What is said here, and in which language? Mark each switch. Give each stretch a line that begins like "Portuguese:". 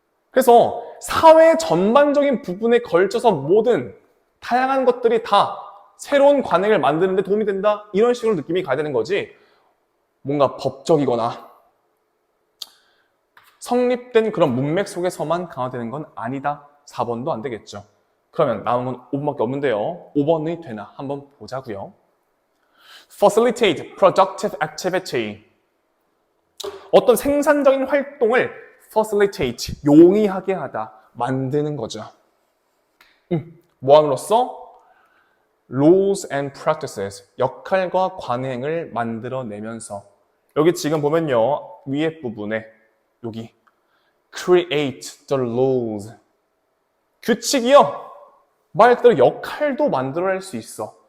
Korean: 그래서 사회 전반적인 부분에 걸쳐서 모든 다양한 것들이 다 새로운 관행을 만드는 데 도움이 된다, 이런 식으로 느낌이 가야 되는 거지, 뭔가 법적이거나 성립된 그런 문맥 속에서만 강화되는 건 아니다. 4번도 안 되겠죠. 그러면 남은 건 5번밖에 없는데요. 5번이 되나 한번 보자고요.
English: Facilitate productive activity.
Korean: 어떤 생산적인 활동을 facilitate, 용이하게 하다, 만드는 거죠. 뭐함으로써?
English: Rules and practices,
Korean: 역할과 관행을 만들어내면서. 여기 지금 보면요, 위에 부분에 여기
English: create the rules,
Korean: 규칙이요, 말 그대로 역할도 만들어낼 수 있어.